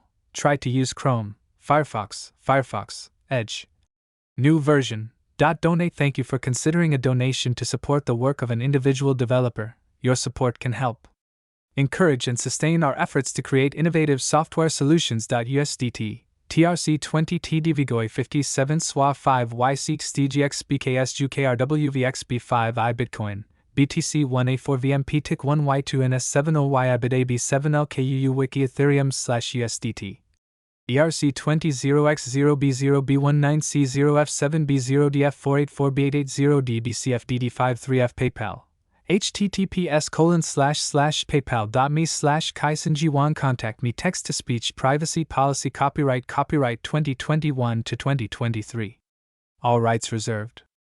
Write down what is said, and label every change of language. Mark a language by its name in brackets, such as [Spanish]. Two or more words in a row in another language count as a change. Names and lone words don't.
[English] Try to use Chrome, Firefox, Edge. New version. Donate. Thank you for considering a donation to support the work of an individual developer. Your support can help encourage and sustain our efforts to create innovative software solutions. USDT, TRC20 TDVGOI 57 SWA 5 YC XTGX BKS GKRWVXB5 I Bitcoin, BTC 1A4 VMP TIC 1 Y2 NS70 Y IBIT AB7 LKUU Wiki Ethereum /USDT. ERC20 0x0B0 B19C0 F7 B0 DF484 B880 DBCF DD53F PayPal. https://paypal.me/kaisenjiwan. Contact me. Text to speech privacy policy copyright 2021 to 2023. All rights reserved.